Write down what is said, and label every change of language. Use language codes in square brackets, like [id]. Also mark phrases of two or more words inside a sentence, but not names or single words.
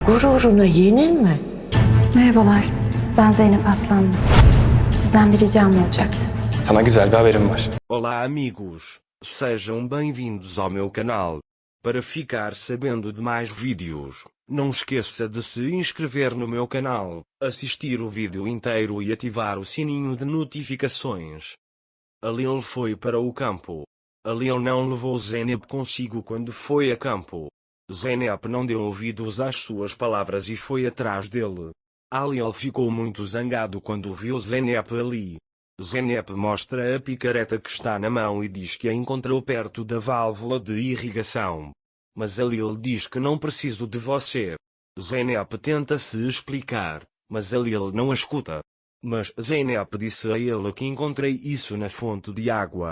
[tr] Gururuna yenilme. Merhabalar, ben Zeynep Aslanlı. Sizden bir ricam olacaktı. Sana güzel bir haberim var. [pt] Olá amigos, sejam bem-vindos ao meu canal. Para ficar sabendo de mais vídeos, não esqueça de se inscrever no meu canal, assistir o vídeo inteiro e ativar o sininho de notificações. A Lil foi para o campo. A Lil não levou Zeynep consigo quando foi a campo. Zeynep não deu ouvidos às suas palavras e foi atrás dele. A Lil ficou muito zangado quando viu Zeynep ali. Zeynep mostra a picareta que está na mão e diz que a encontrou perto da válvula de irrigação. Mas a Lil diz que não preciso de você. Zeynep tenta se explicar, mas a Lil não a escuta. Mas Zeynep disse a ele que encontrei isso na fonte de água.